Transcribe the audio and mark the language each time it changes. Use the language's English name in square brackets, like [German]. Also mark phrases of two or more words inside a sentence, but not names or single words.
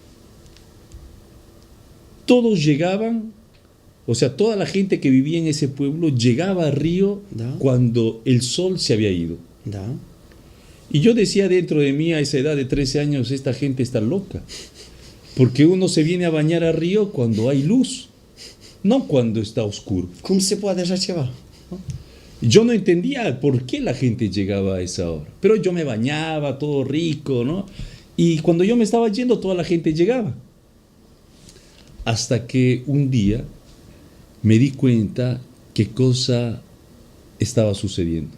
[Spanish] Todos llegaban, o sea, toda la gente que vivía en ese pueblo llegaba al río [Romanian] Da. [Spanish] cuando el sol se había ido. [Romanian] Da? [Spanish] Y yo decía dentro de mí a esa edad de 13 años, esta gente está loca. Porque uno se viene a bañar al río cuando hay luz, no cuando está oscuro. [Romanian] Cum se poate așa ceva? [Spanish] Yo no entendía por qué la gente llegaba a esa hora. Pero yo me bañaba, todo rico, ¿no? Y cuando yo me estaba yendo, toda la gente llegaba. Hasta que un día me di cuenta qué cosa estaba sucediendo.